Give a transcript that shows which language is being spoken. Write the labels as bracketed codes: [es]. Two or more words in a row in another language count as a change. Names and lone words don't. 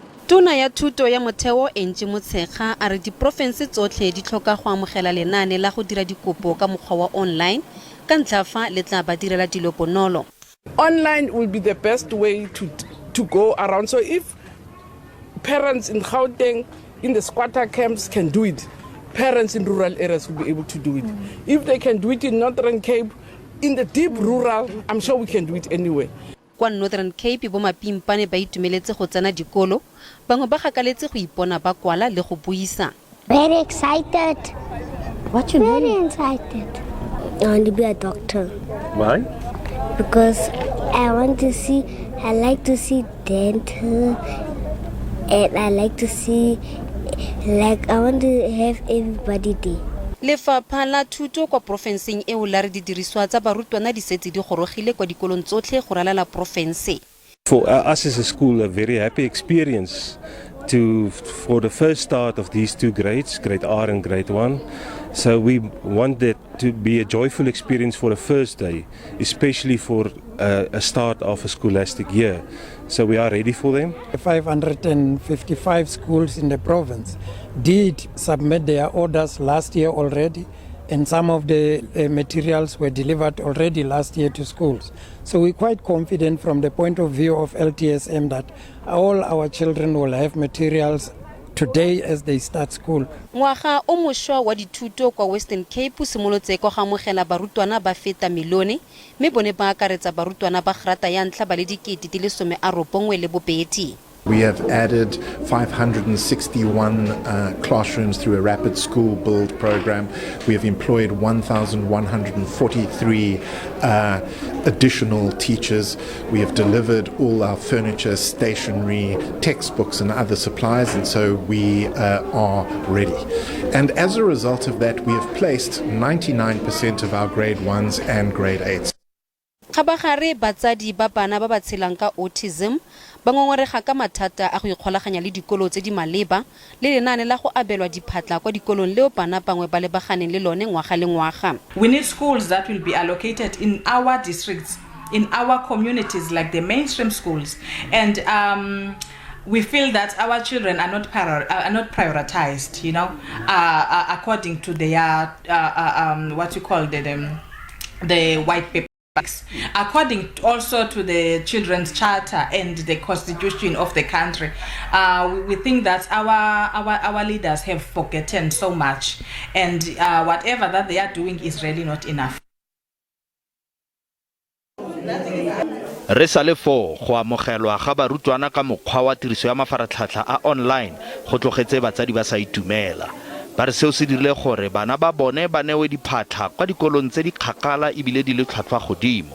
[tn] Tona ya thuto ya motheo Angie Motshekga a re diprofense tsotlhe di tlhoka go amogela lenaane la go dira dikopo ka mokgwa wa online ka ntlha fa le tla ba direla dilo bonolo. [en] Online will be the best way to go around. So if parents in Gauteng, in the squatter camps can do it, parents in rural areas will be able to do it. If they can do it in Northern Cape, in the deep rural, I'm sure we can do it anyway. [tn] Kwa Northern Cape bo mapimpane ba itumeletse go tsena dikolo, bangwe ba gakaletse go ipona ba kwala le go buisa. [en] Very excited. What you Very mean? excited. I want to be a doctor. Why? Because I like to see dental, and I like to see, I want to have everybody there. [tn] Lefapha la thuto kwa profenseng e o la re di diriswa tsa barutwana di setse di gorogile kwa dikolong tsotlhe go ralala profense. [en] For us as a school, a very happy experience for the first start of these two grades, grade R and grade 1. So we want that to be a joyful experience for the first day, especially for a start of a scholastic year. So we are ready for them. 555 schools in the province did submit their orders last year already, and some of the materials were delivered already last year to schools. So we're quite confident from the point of view of LTSM that all our children will have materials today as they start school. [tn] Ngwaga o mošwa wa dithuto kwa Western Cape simolotse go amogela barutwana ba feta milione, mme bone ba akaretsa barutwana ba grata ya ntlha ba le dikete di le 92. [en] We have added 561 classrooms through a rapid school build program. We have employed 1,143 additional teachers. We have delivered all our furniture, stationery, textbooks and other supplies, and so we are ready. And as a result of that, we have placed 99% of our grade 1s and grade 8s. [tn] Khabagare batsadi ba bana ba ba tshelang ka autism ba ngongorega ka mathata a go ikgolaganya le dikolo tse di maleba le lenaane la go abelwa diphatla kwa dikolong leo bana bangwe ba lebaganeng le lone ngwaga le ngwaga. [en] We need schools that will be allocated in our districts, in our communities, like the mainstream schools, and we feel that our children are not prioritized, according to their what you call the white paper. According also to the Children's Charter and the Constitution of the country, we think that our leaders have forgotten so much, and whatever that they are doing is really not enough. [tn] Re sa le fo go amogelwa ga barutwana ka mokgwa wa tiriso ya mafaratlhatlha a online go tlogetse batsadi ba sa itumela. Ba re seo se dirile gore bana ba bone ba newe diphatla kwa dikolong tse di kgakala ebile di le tlhwatlhwa godimo.